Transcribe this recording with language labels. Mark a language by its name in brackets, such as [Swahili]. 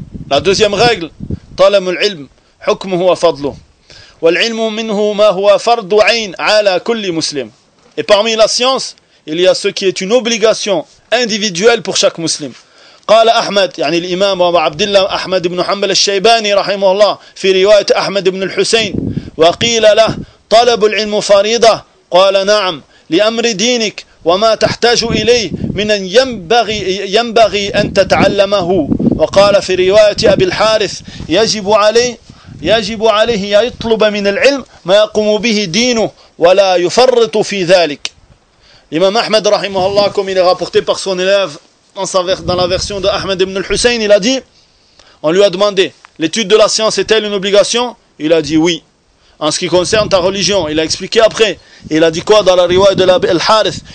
[French] La deuxième règle, [Arabic] طلب العلم حكمه وفضله. والعلم منه ما هو فرض عين على كل مسلم. [French] Et parmi la science, il y a ce qui est une obligation individuelle pour chaque musulman. [Arabic] قال احمد يعني الامام ابو عبد الله احمد بن حنبل الشيباني رحمه الله في روايه احمد بن الحسين وقيل له طلب العلم فريضه قال نعم لامر دينك وما تحتاج اليه من ان ينبغي ان تتعلمه. وقال في رواية أبي الحارث يجب عليه يطلب من العلم ما يقوم به دينه ولا يفرط في ذلك. الإمام أحمد رحمه الله كما [French] رapporté par son élève dans la version de Ahmed ibn al-Hussein, il a dit, on lui a demandé, l'étude de la science est-elle une obligation? Il a dit oui. En ce qui concerne ta religion, il a expliqué après, il a dit quoi dans la riwaya de l'Abi al-Harith?